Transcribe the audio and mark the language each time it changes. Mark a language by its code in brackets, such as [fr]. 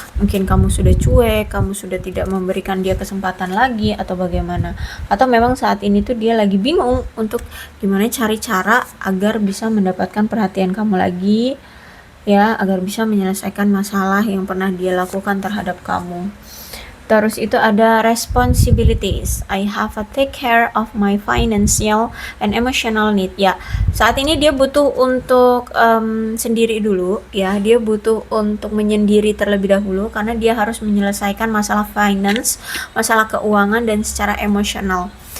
[id] Mungkin kamu sudah cuek, kamu sudah tidak memberikan dia kesempatan lagi atau bagaimana. Atau memang saat ini tuh dia lagi bingung untuk gimana cari cara agar bisa mendapatkan perhatian kamu lagi ya, agar bisa menyelesaikan masalah yang pernah dia lakukan terhadap kamu. Terus itu ada responsibilities. [en] I have to take care of my financial and emotional need. [id] Ya, saat ini dia butuh untuk sendiri dulu ya. Dia butuh untuk menyendiri terlebih dahulu karena dia harus menyelesaikan masalah finance, masalah keuangan dan secara emosional.